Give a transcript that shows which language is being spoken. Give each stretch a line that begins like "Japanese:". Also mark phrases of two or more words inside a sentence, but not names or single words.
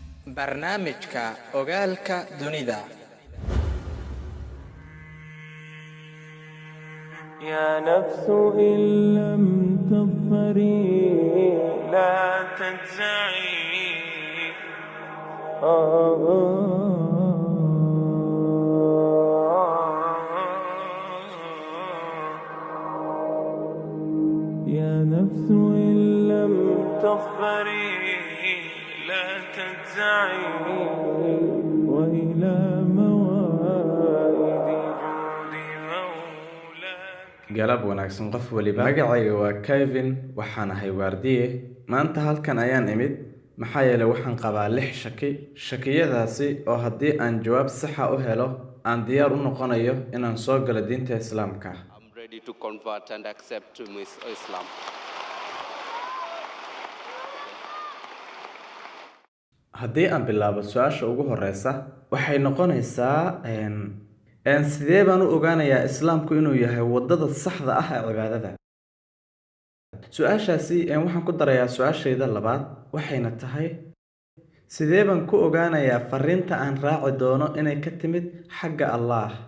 Somali: barnaamijka ogaalka dunida.
Arabic: يا نفس إن لم تظفري لا تجزعي يا نفس إن لم تظفري لا تجزعي وإلى موائد
Somali: galab wanaagsan qof waliba magacayga waa Kevin waxaan ahay waardiye maanta halkan ayaan imid maxaa yeelay waxaan qabaa 6 shakiyadaasi oo haddii aan jawaab sax ah u helo aan diyaar u noqonayo inaan soo galo diinta Islaamka.
English: I'm ready to convert and accept Islam.
Somali: haddii aan bilaabo su'aasha ugu horeysa waxay noqonaysaa sidee baan u ogaanayaa islaamku inuu yahay wadada saxda ah ee cibaadada. su'aashaasi waxaan ku darayaa su'aashayda labaad waxayna tahay sidee baan ku ogaanayaa fariinta aan raaci doono inay ka timid xagga Allah.